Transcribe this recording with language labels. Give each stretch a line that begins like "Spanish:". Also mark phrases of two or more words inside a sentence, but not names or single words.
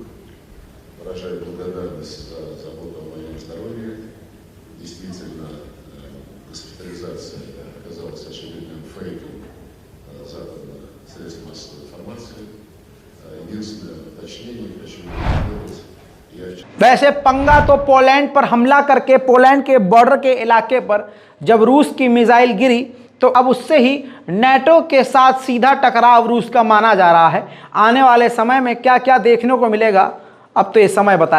Russian: Выражаю благодарность за заботу о моем здоровье. Действительно, госпитализация оказалась очевидным фейком западных средств массовой информации. Единственное уточнение хочу сделать.
Hindi: वैसे पंगा तो पोलैंड पर हमला करके पोलैंड के बॉर्डर के इलाके पर जब रूस की मिसाइल गिरी तो अब उससे ही नेटो के साथ सीधा टकराव रूस का माना जा रहा है। आने वाले समय में क्या क्या देखने को मिलेगा अब तो ये समय बताएगा।